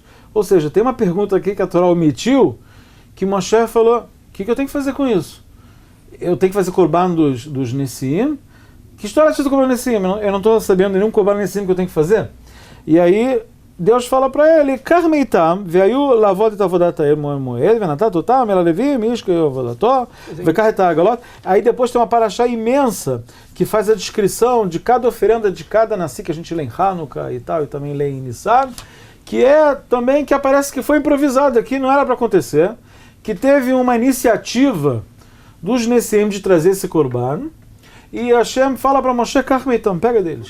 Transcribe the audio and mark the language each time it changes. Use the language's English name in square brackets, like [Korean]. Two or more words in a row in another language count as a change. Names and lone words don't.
[Portuguese] Ou seja, tem uma pergunta aqui que a Torá omitiu, que Moshe falou: o que eu tenho que fazer com isso? Eu tenho que fazer korban dos Nesiim? Que história é essa do [Hebrew] קרבן נשיאים? [Portuguese] Eu não estou sabendo nenhum [Hebrew] קרבן נשיאים [Portuguese] que eu tenho que fazer. E aí Deus fala para ele: [Hebrew] קח מאתם והיו לעבד את עבדת אהל מועד ונתת אתם אל לוים איש כפי עבדתו ויקח את העגלות. [Portuguese] Aí depois tem uma parashá imensa que faz a descrição de cada oferenda de cada nasci, que a gente lê em Hanukkah e tal, e também lê em Nissan, que é também que aparece que foi improvisado aqui, não era para acontecer, que teve uma iniciativa dos Nesiim de trazer esse korban, e Hashem fala para Moshe: então, pega deles.